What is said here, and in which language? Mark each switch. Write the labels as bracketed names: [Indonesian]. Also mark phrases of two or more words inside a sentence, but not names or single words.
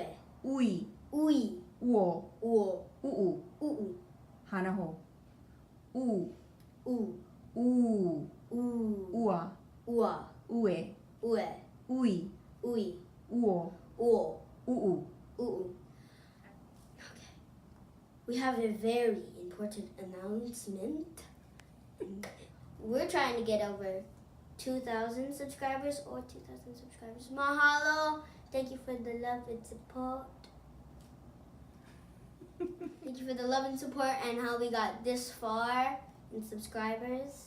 [Hawaiian] Ui. Ui. Uo. Uo. U'u. Uu. Hanaho. U. U. U. U. Ua. Ua. Ue. Ue. Ui. Ui. Uo. Uo. U'u. [English] Okay. We have a very important announcement. We're trying to get over 2,000 subscribers or 2,000 subscribers. Mahalo. Thank you for the love and support. Thank you for the love and support and how we got this far in subscribers.